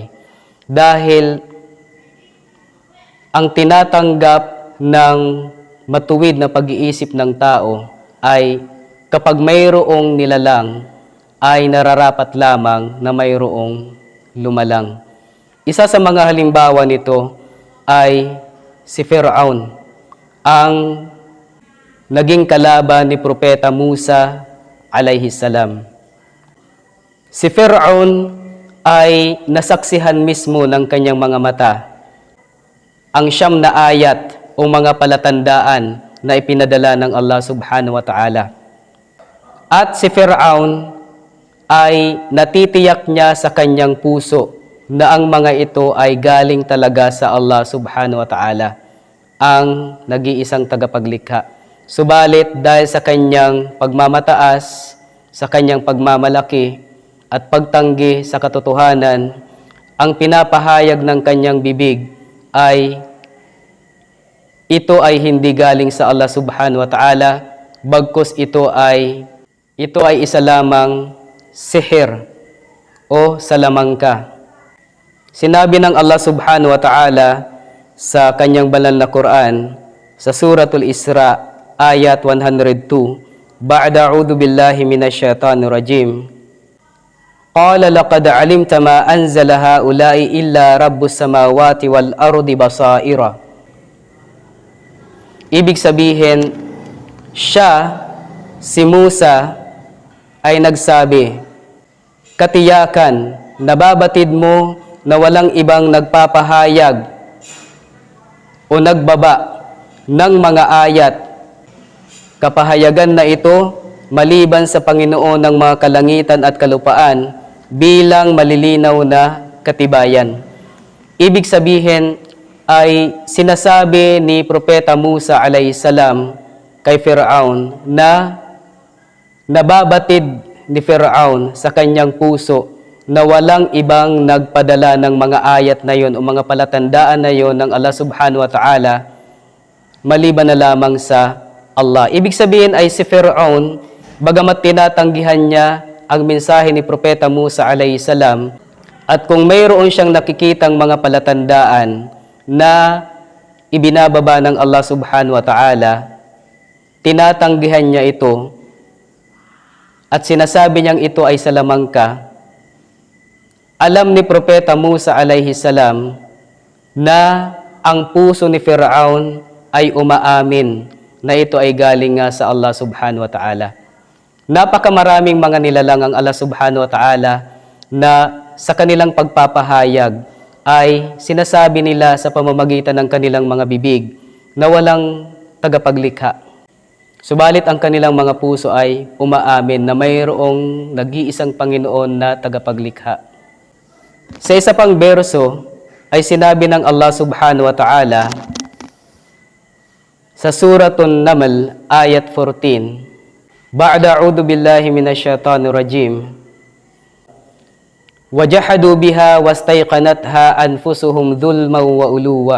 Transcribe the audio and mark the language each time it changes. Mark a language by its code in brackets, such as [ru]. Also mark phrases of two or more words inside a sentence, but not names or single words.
[tl] Dahil ang tinatanggap ng matuwid na pag-iisip ng tao ay kapag mayroong nilalang ay nararapat lamang na mayroong lumalang. Isa sa mga halimbawa nito ay si Firaun, ang naging kalaban ni Propeta Musa [ar] عليه السلام. [tl] Si Firaun ay nasaksihan mismo ng kanyang mga mata ang 9 na ayat o mga palatandaan na ipinadala ng Allah [ar] سبحانه وتعالى. [tl] At si Firaun ay natitiyak niya sa kanyang puso na ang mga ito ay galing talaga sa Allah [ar] سبحانه وتعالى, [tl] ang nag-iisang tagapaglikha. Subalit dahil sa kanyang pagmamataas, sa kanyang pagmamalaki, at pagtanggi sa katotohanan, ang pinapahayag ng kanyang bibig ay ito ay hindi galing sa Allah [ar] سبحانه وتعالى, [tl] bagkus ito ay isa lamang sihir o salamangka. Sinabi ng Allah [ar] سبحانه وتعالى [tl] sa kanyang banal na Quran sa Suratul Isra ayat 102, [ar] بعد أعوذ بالله من الشيطان الرجيم، قال لقد علمت ما أنزل هؤلاء إلا رب السماوات والأرض بصائر. [tl] Ibig sabihin, siya, si Musa, ay nagsabi, katiyakan, nababatid mo na walang ibang nagpapahayag o nagbaba ng mga ayat. Kapahayagan na ito maliban sa Panginoon ng mga kalangitan at kalupaan bilang malilinaw na katibayan. Ibig sabihin ay sinasabi ni Propeta Musa [ar] عليه السلام [tl] kay Firaun na nababatid ni Firaun sa kanyang puso na walang ibang nagpadala ng mga ayat na yon o mga palatandaan na yon ng Allah [ar] سبحانه وتعالى [tl] maliban na lamang sa Allah. Ibig sabihin ay si Firaun, bagamat tinatanggihan niya ang mensahe ni Propeta Musa [ar] عليه السلام, [tl] at kung mayroon siyang nakikitang mga palatandaan na ibinababa ng Allah [ar] سبحانه وتعالى, [tl] tinatanggihan niya ito at sinasabi niyang ito ay salamangka. Alam ni Propeta Musa [ar] عليه السلام [tl] na ang puso ni Firaun ay umaamin na ito ay galing nga sa Allah [ar] سبحانه وتعالى. [tl] Napakamaraming mga nilalang ang Allah [ar] سبحانه وتعالى [tl] na sa kanilang pagpapahayag ay sinasabi nila sa pamamagitan ng kanilang mga bibig na walang tagapaglikha. Subalit ang kanilang mga puso ay umaamin na mayroong nag-iisang Panginoon na tagapaglikha. Sa isa pang berso ay sinabi ng Allah [ar] سبحانه وتعالى [tl] sa Suratun Naml ayat 14, [ar] بعد أعوذ بالله من الشيطان الرجيم، وجحدوا بها واستيقنتها أنفسهم ظلما وعلوا.